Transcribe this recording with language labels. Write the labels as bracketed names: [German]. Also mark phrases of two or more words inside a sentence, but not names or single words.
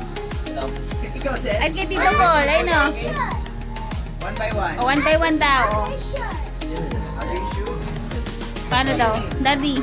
[Filipino] Ay, kay Tito Paul, ayun o. [English] One by one. [Filipino] O, [English] one by one [Filipino] daw. O. Paano daw? Daddy.